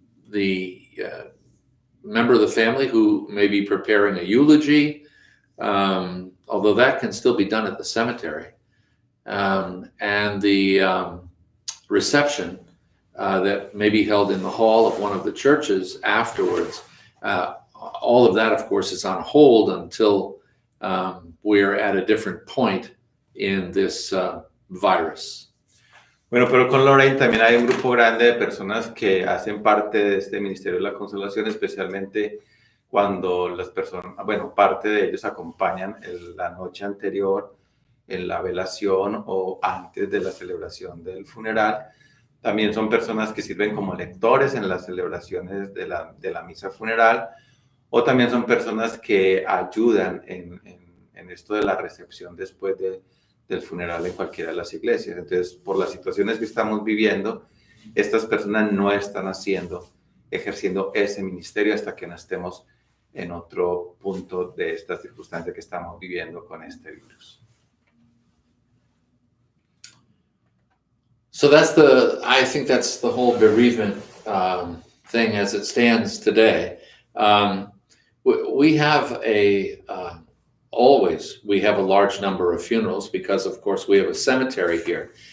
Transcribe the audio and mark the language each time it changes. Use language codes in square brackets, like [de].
[en] the member of the family who may be preparing a eulogy, although that can still be done at the cemetery, and the reception that may be held in the hall of one of the churches afterwards. All of that, of course, is on hold until we're at a different point in this virus. [es] Bueno, pero con Lorraine también hay un grupo grande de personas que hacen parte de este Ministerio de la Consolación, especialmente cuando las personas, bueno, parte de ellos acompañan la noche anterior en la velación o antes de la celebración del funeral. También son personas que sirven como lectores en las celebraciones de la misa funeral, o también son personas que ayudan en esto de la recepción después del funeral en cualquiera de las iglesias. Entonces, por las situaciones que estamos viviendo, estas personas no están ejerciendo ese ministerio hasta que no estemos en otro punto de esta circunstancia que estamos viviendo con este virus. [en] So I think that's the whole bereavement thing as it stands today. We have always a large number of funerals because, of course, we have a cemetery here.